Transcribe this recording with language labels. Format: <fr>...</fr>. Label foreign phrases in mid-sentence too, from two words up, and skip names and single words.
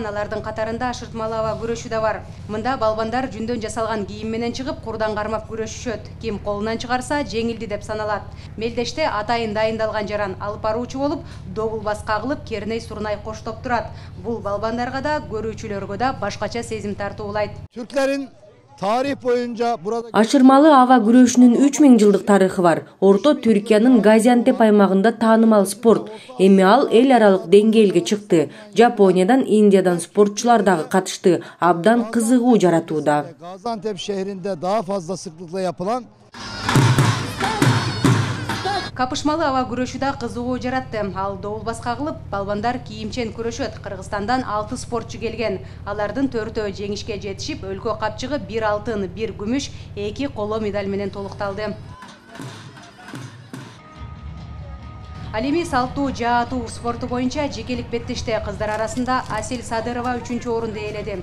<ky>Алардын катарында ашыртмалуу аба күрөшү да бар. Мында балбандар жүндөн жасалган кийим менен чыгып, курдан кармап күрөшүшөт. Ким колунан чыгарса, жеңилди деп саналат. Мелдеште атайын дайындалган жаран алып баруучу болуп, добул бас кагылып, керней сурнай коштоп турат. Бул балбандарга да, көрүүчүлөргө да башкача сезим тартуулайт.</ky> <tr>Türklerin tarih boyunca burada</tr> <ky>Ашырмалы аба күрөшүнүн 3000 жылдык тарыхы бар. Орто Түркиянын Газиантеп аймагында таанымал спорт. Эми ал эл аралык деңгээлге чыкты. Жапониядан, Индиядан спортчулар дагы катышты. Абдан кызыгуу жаратууда.</ky> <tr>Gaziantep şehrinde daha fazla sıklıkla yapılan</tr> <ky>Капышмалы аба күрөшү да кызыгуу жаратты. Ал добулбаска кылып, балбандар кийимчен күрөшөт. Кыргызстандан 6 спортчу келген. Алардын 4-өө жеңишке жетишип, өлкө капчыгы 1 алтын, 1 күмүш, 2 коло медаль менен толукталды. Ал эми салттуу жаа атуу спорту боюнча жекелик беттеште кыздар арасында Асель Садырова 3-орунду ээледи.</ky>